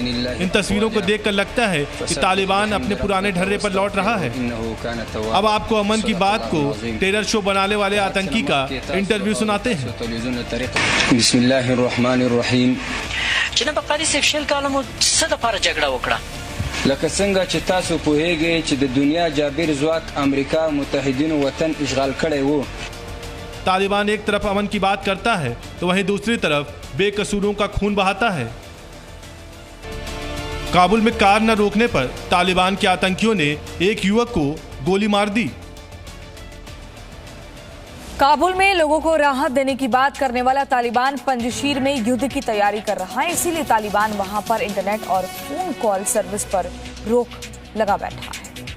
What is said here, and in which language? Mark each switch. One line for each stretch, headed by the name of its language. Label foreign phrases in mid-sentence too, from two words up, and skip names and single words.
Hindi: इन तस्वीरों को देखकर लगता है कि तालिबान अपने पुराने ढर्रे पर लौट रहा है। अब आपको अमन की बात को टेरर शो बनाने वाले आतंकी का इंटरव्यू सुनाते हैं।
Arabic: बिस्मिल्लाहिर्रहमानिर्रहीम।
Pashto: लکه څنګه چې تاسو پوهیږئ چې د دنیا جابر ځواک امریکا متحدینو وطن اشغال کړی وو।
Hindi: तालिबान एक तरफ अमन की बात करता है तो वहीं दूसरी तरफ बेकसूरों का खून बहाता है। काबुल में कार न रोकने पर तालिबान के आतंकियों ने एक युवक को गोली मार दी। काबुल में लोगों को राहत देने की बात करने वाला तालिबान पंजशीर में युद्ध की तैयारी कर रहा है, इसीलिए तालिबान वहां पर इंटरनेट और फोन कॉल सर्विस पर रोक लगा बैठा है।